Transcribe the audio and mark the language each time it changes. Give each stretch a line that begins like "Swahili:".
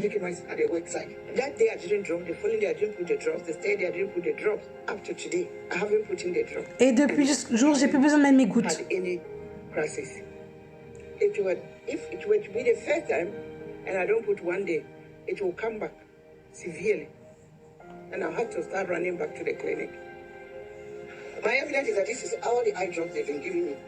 English: taking my at the website. That day I didn't drop. The following day I didn't put the drops. The third day I didn't put the drops. Up to today, I haven't put in the drop.
French: Et depuis ce jour, j'ai plus besoin de mettre mes gouttes.
English: Had any crisis. If it were to be the first time, and I don't put one day, it will come back severely, and I'll have to start running back to the clinic. My evidence is that this is all the eye drops they've been giving me.